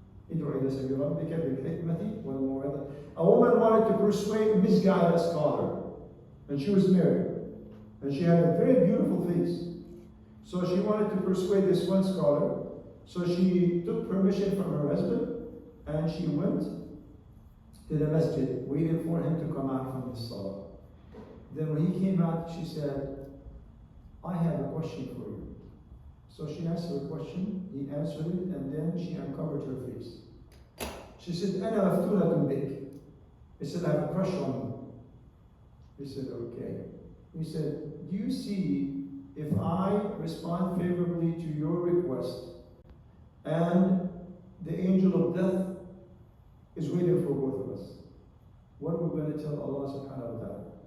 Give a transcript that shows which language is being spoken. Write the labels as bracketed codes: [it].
[ar] ادعو إلى سبيل ربك بالحكمة والموعظة. [en] A woman wanted to misguide a scholar, and she was married, and she had a very beautiful face. So she wanted to persuade this one scholar. So she took permission from her husband, and she went to the masjid, waiting for him to come out from the salah. Then when he came out, she said, I have a question for you. So she asked her a question, he answered it, and then she uncovered her face. She said, [ar] أنا مفتونة بك. [en] He said, I have a crush on you. He said, okay. He said, do you see if I respond favorably to your request and the angel of death is waiting for both of us, what we're going to tell Allah subhanahu wa ta'ala?